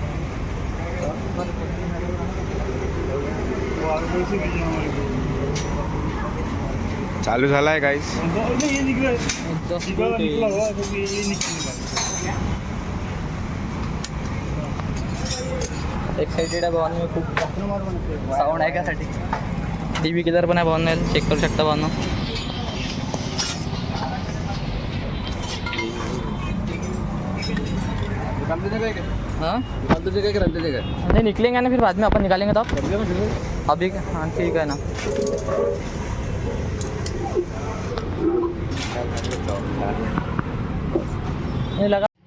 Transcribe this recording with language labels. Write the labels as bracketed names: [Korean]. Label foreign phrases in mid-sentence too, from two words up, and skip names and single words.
[Marathi] चालू झालाय गाईस. एक्साइटेड आहे भावांनो खूप. साऊंड ऐकायसाठी टीव्ही किलर पण आहे भावांना, चेक करू शकता भावांनो. [Hindi] हाँ नहीं निकलेंगे ना, फिर बाद में अपन निकालेंगे. तो अभी हाँ ठीक है ना. नहीं लगा.